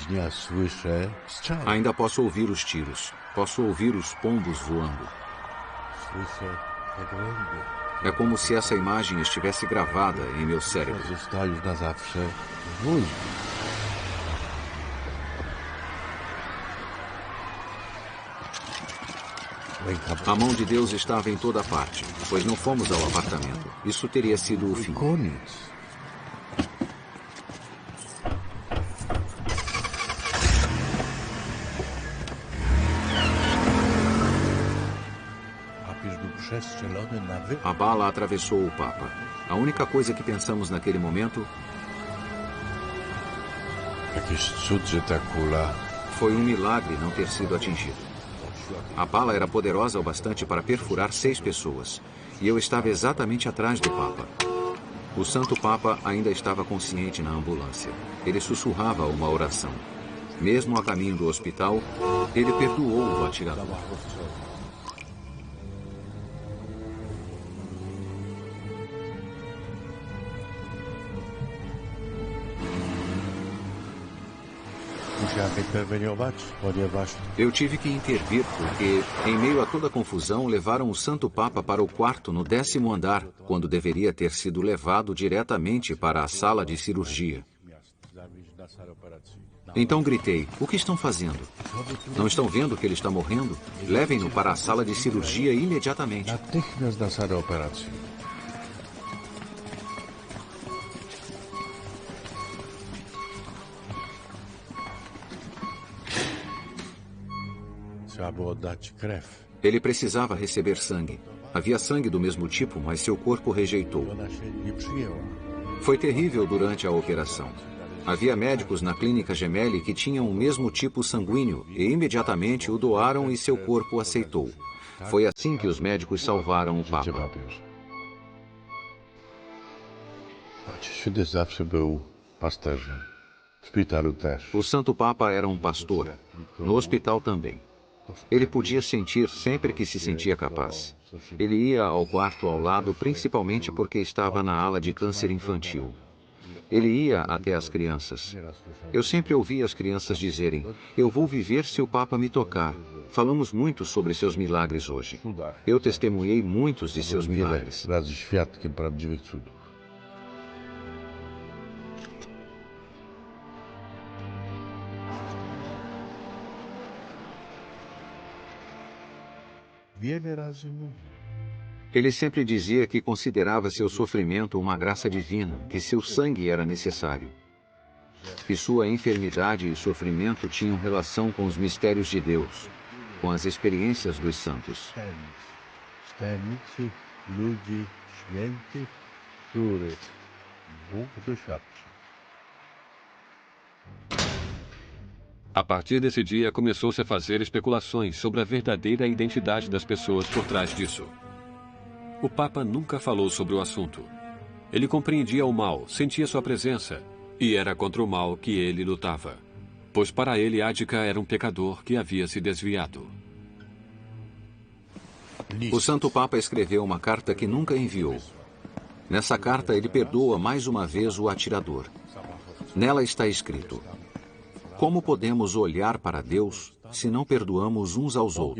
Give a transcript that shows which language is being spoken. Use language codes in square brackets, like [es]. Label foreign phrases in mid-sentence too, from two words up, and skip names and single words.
[pl] słyszę strzały. [pt] Ainda posso ouvir os tiros. Posso ouvir os pombos voando. [pl] Słyszę pogłębie. [pt] É como se essa imagem estivesse gravada em meu cérebro. [pl] Została już na zawsze w mózgu. [pt] A mão de Deus estava em toda parte, pois não fomos ao apartamento. Isso teria sido o fim. [pl] Koniec. Papież był przestrzelony na wy... [pt] A bala atravessou o Papa. A única coisa que pensamos naquele momento [pl] Jakiś cud, że ta kula... [pt] foi milagre não ter sido atingido. A bala era poderosa o bastante para perfurar 6 pessoas. E eu estava exatamente atrás do Papa. O Santo Papa ainda estava consciente na ambulância. Ele sussurrava uma oração. Mesmo a caminho do hospital, ele perdoou o atirador. [pl] Musiałem interweniować, ponieważ... [pt] Eu tive que intervir porque, em meio a toda a confusão, levaram o Santo Papa para o quarto no 10º andar, quando deveria ter sido levado diretamente para a sala de cirurgia. Então gritei: o que estão fazendo? Não estão vendo que ele está morrendo? Levem-no para a sala de cirurgia imediatamente. [pl] Natychmiast na salę operacji. Trzeba było dać krew. [pt] Ele precisava receber sangue. Havia sangue do mesmo tipo, mas seu corpo rejeitou. [pl] Ona się nie przyjęła. [pt] Foi terrível durante a operação. Havia médicos na clínica Gemelli que tinham o mesmo tipo sanguíneo e imediatamente o doaram e seu corpo aceitou. Foi assim que os médicos salvaram o Papa. [pl] Ojciec Święty zawsze był pasterzem. W szpitalu też. [pt] O Santo Papa era pastor. No hospital também. Ele podia sentir sempre que se sentia capaz. Ele ia ao quarto ao lado principalmente porque estava na ala de câncer infantil. Ele ia até as crianças. Eu sempre ouvia as crianças dizerem: eu vou viver se o Papa me tocar. Falamos muito sobre seus milagres hoje. Eu testemunhei muitos de seus milagres. [pl] Wiele razy świadkiem prawdziwych cudów. Wiele razy mówił. [pt] Ele sempre dizia que considerava seu sofrimento uma graça divina, que seu sangue era necessário. Que sua enfermidade e sofrimento tinham relação com os mistérios de Deus, com as experiências dos santos. [pl] Tajemnicy ludzi świętych, których Bóg doświadczył. [pt] A partir desse dia, começou-se a fazer especulações sobre a verdadeira identidade das pessoas por trás disso. O Papa nunca falou sobre o assunto. Ele compreendia o mal, sentia sua presença, e era contra o mal que ele lutava. Pois para ele, Ática era um pecador que havia se desviado. O Santo Papa escreveu uma carta que nunca enviou. Nessa carta, ele perdoa mais uma vez o atirador. Nela está escrito: como podemos olhar para Deus se não perdoamos uns aos outros?